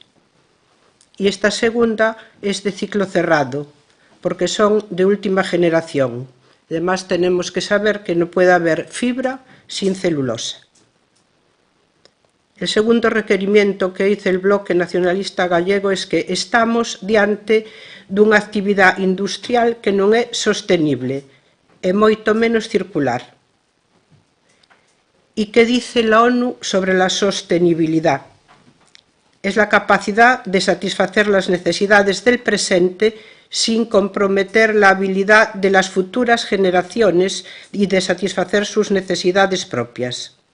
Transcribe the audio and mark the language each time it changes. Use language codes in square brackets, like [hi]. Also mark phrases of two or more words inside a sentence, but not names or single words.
[es] Y esta segunda es de ciclo cerrado, porque son de última generación. Además, tenemos que saber que no puede haber fibra sin celulosa. El segundo requerimiento que hizo el Bloque Nacionalista Gallego es que [gl] estamos diante dunha actividade industrial que non é sostenible e moito menos circular. [es] ¿Y qué dice la ONU sobre la sostenibilidad? Es la capacidad de satisfacer las necesidades del presente sin comprometer la habilidad de las futuras generaciones y de satisfacer sus necesidades propias.